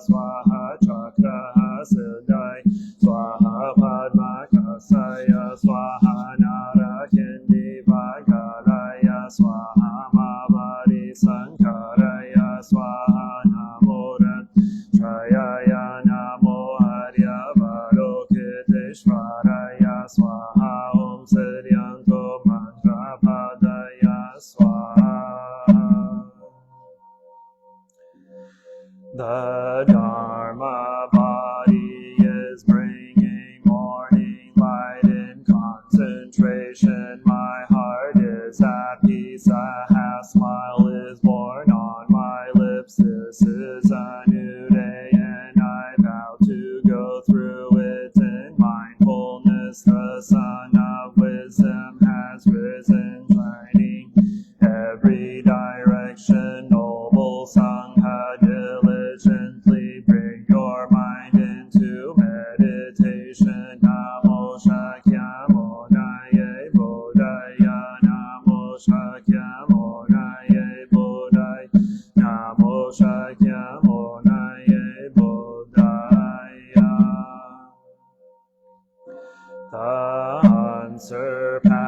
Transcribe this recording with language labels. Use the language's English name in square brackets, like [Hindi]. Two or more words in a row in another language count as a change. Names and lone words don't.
[Sanskrit] Swaha Chakra Siddhaya Swaha Padma Kasaya Swaha Narakindi Vagalaya Swaha Mavadi Sankaraya Swaha Namo Trayaya Namo Aryavadokiteshvaraya Swaha Om Siddhyanto Mantra Padaya Swaha. [English] The Dharma body is bringing morning light in concentration. My heart is at peace, a half smile is born on my lips. This is a new day and I vow to go through it in mindfulness. The sun of wisdom has risen, shining every direction. Noble Sangha, diligently bring your mind into meditation. [Sanskrit] Namo Shakyamunaye Bodhaya, Namo Shakyamunaye Bodhaya, Namo Shakyamunaye Bodhaya. [English] The answer